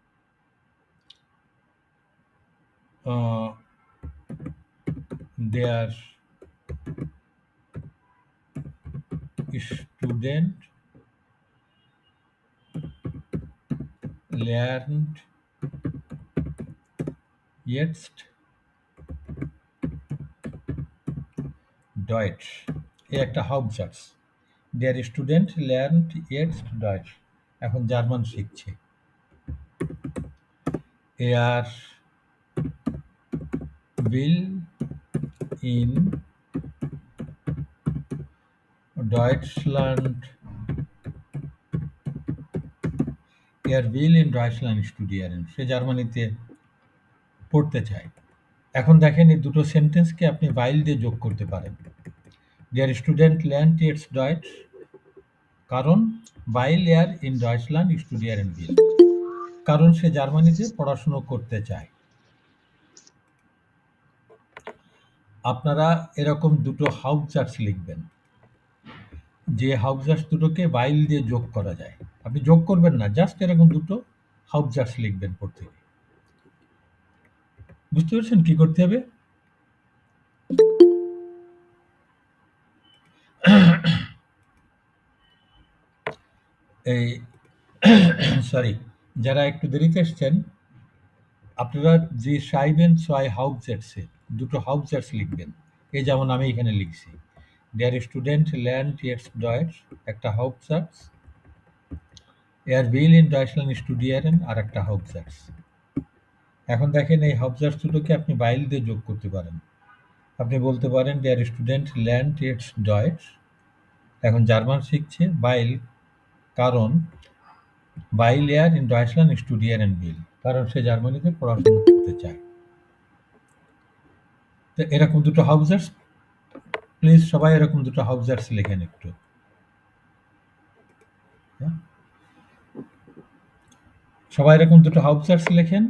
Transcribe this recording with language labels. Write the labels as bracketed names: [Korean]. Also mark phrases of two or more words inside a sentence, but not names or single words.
[German] Der Student lernt jetzt Deutsch. [Bangla] এই একটা Hauptsatz. [German] Der Student lernt jetzt Deutsch. [Bangla] এখন জার্মান শিখছে। [German] Er will in Deutschland studieren. [Bangla] সে জার্মানিতে পড়তে চায়। এখন দেখেন এই দুটো সেন্টেন্সকে আপনি while দিয়ে যোগ করতে পারেন। [German] Der Student lernt jetzt Deutsch কারণ while er in Deutschland studieren will. [Bangla] কারণ সে জার্মানিতে পড়াশোনা করতে চায়। আপনারা এরকম দুটো Hauptsatz লিখবেন। যে Hauptsatz দুটোকে while দিয়ে যোগ করা যায়। আপনি যোগ করবেন না, জাস্ট এরকম দুটো Hauptsatz লিখবেন প্রত্যেকে। বুঝতে পেরেছেন কি করতে হবে? এই সরি, যারা একটু দেরিতে এসছেন আপনারা যে [German] schreiben zwei Hauptsätze [Bangla] দুটো Hauptsatz লিখবেন। এই যেমন আমি এখানে লিখছি [German] Der Student lernt jetzt Deutsch [Bangla] একটা Hauptsatz, [German] Er will in Deutschland studieren [Bangla] আর একটা Hauptsatz। এখন দেখেন এই Hauptsatz দুটোকে আপনি while দিয়ে যোগ করতে পারেন। আপনি বলতে পারেন [German] Der Student lernt jetzt Deutsch [Bangla] এখন জার্মান শিখছে while কারণ [German] while er in Deutschland studieren will [Bangla] কারণ সে জার্মানিতে পড়াশোনা করতে চায়। তো এরকম দুটো Hauptsatz প্লিজ সবাই এরকম দুটো Hauptsatz লেখেন একটু। সবাই এরকম দুটো Hauptsatz লেখেন।